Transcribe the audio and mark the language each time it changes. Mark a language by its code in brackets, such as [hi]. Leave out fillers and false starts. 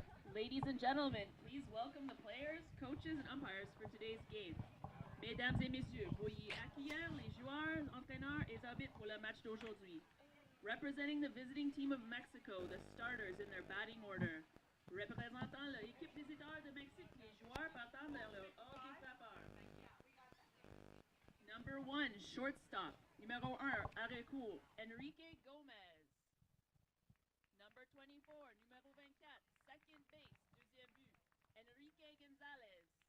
[en] Ladies and gentlemen, please welcome the players, coaches, and umpires for today's game. [fr] Mesdames et messieurs, veuillez accueillir les joueurs, entraîneurs et arbitres pour le match d'aujourd'hui. [en] Representing the visiting team of Mexico, the starters in their batting order. [fr] Représentant l'équipe visiteur de Mexique, les joueurs partant vers le hall des frappeurs. [en] Number 1, shortstop. [fr] Numéro 1, arrêt court, Enrique Gomez. [en] Number 24, numéro 24, second base, [fr] deuxième but, [en] Enrique Gonzalez.